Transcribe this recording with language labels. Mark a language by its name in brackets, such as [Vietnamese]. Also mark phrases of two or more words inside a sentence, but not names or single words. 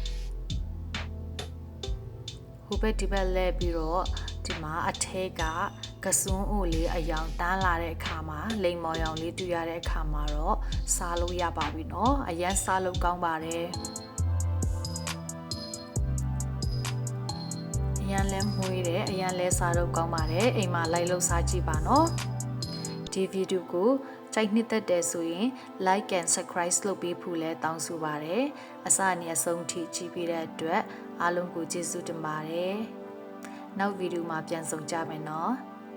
[Burmese] ဟိုဘက်ဒီဘက်လဲပြီးတော့ဒီမှာအထက်ကကစွန်းအိုလေးအယောင်တန်းလာတဲ့အခါမှာလိမ်မော်ရောင်လေးတွေ့ရတဲ့အခါမှာတော့စားလို့ရပါပြီเนาะအရင်စားလို့ကောင်းပါတယ် အရင်လဲမွေးတယ်အရင်လဲစားလို့ကောင်းပါတယ်အိမ်မှာလိုက်လို့စားကြည့်ပါเนาะဒီဗီဒီယိုကိုကြိုက်နှစ်သက်တယ်ဆိုရင် [English] like and subscribe [Burmese] လုပ်ပေးဖို့လဲတောင်းဆိုပါတယ်အစအနည်းဆုံးထိကြည့်ပေးတဲ့အတွက်အားလုံးကိုကျေးဇူးတင်ပါတယ်နောက်ဗီဒီယိုမှာပြန်ဆုံကြမယ်เนาะ